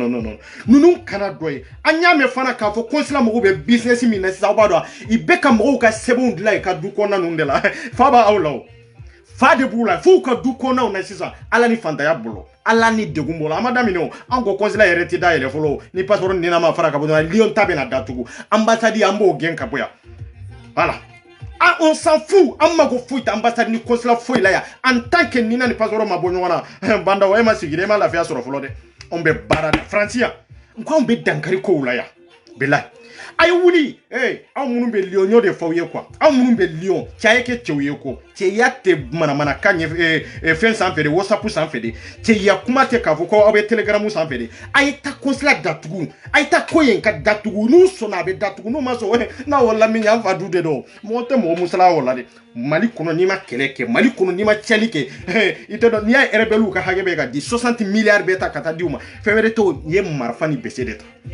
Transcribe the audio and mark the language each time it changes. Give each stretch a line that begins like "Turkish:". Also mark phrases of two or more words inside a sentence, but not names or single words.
Bambara: ninnu kana dɔ ye an y'a mɛn fana k'a fɔ consulat mɔgɔw bɛ business min na sisan aw b'a dɔn i bɛ ka mɔgɔw ka sɛbɛnw dilan i ka du kɔnɔna ninnu de la fa b'aw la o fa de b'u la f'u ka du kɔnɔnaw na sisan ala ni fantanya bolo ala ni degun bolo an ma daminɛ o an ko consulat yɛrɛ tɛ da yɛlɛ fɔlɔ ni passeport nina ma fara ka bɔ dɔrɔn Lyon ta bɛna datugu ambassade an b'o gɛn ka bɔ yan voilà
French: on s'en fout
Bambara: an mako foyi tɛ ambassade ni consulat foyi la yan
French: en tant que
Bambara: nina ni passeport ma bɔ ɲɔgɔn na banda o e ma sigi e ma lafiya sɔrɔ fɔlɔ dɛ anw bɛ baara la France yan n ko anw bɛ dankari kow la yan bilahi a ye wuli anw minnu bɛ Lyon y'o de fɔ aw ye quoi anw minnu bɛ Lyon cɛ ye kɛ cɛw ye ko cɛya tɛ manamana kan ye fɛn sanfɛ de WhatsApp sanfɛ de cɛya kuma tɛ k'a fɔ ko aw bɛ Telegram sanfɛ de a ye taa consulat datugu a ye taa ko yen ka datugu n'u sɔnna a bɛ datugu n'u ma sɔn n'a wala min y'an fa du de dɔn mɔgɔ tɛ mɔgɔ musala o la dɛ Mali kɔnɔ n'i ma kɛlɛ kɛ Mali kɔnɔ n'i ma cɛli kɛ i tɛ dɔn n'i y'a rebelle ka hakɛ bɛ ka di 60 milliards bɛ ta ka taa di u ma fɛn wɛrɛ t'o ye marifa ni bese de ta